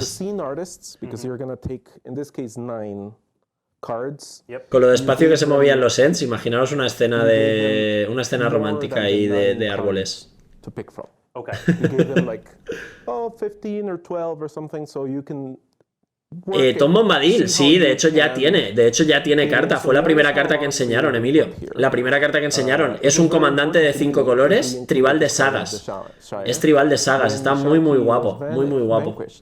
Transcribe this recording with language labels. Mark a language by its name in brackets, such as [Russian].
[English] The scene artists, because you're going to take, in this case, 9 cards. [Spanish] Con lo despacio que se movían los ends, imaginaos una escena romántica ahí de árboles. [English] To pick from. Okay. You gave them like 15 or 12 or something, so you can. [Spanish] Tom Bombadil, sí, de hecho ya tiene carta. Fue la primera carta que enseñaron, Emilio. La primera carta que enseñaron. Es un comandante de 5 colores, tribal de sagas. Es tribal de sagas, está muy guapo, muy guapo.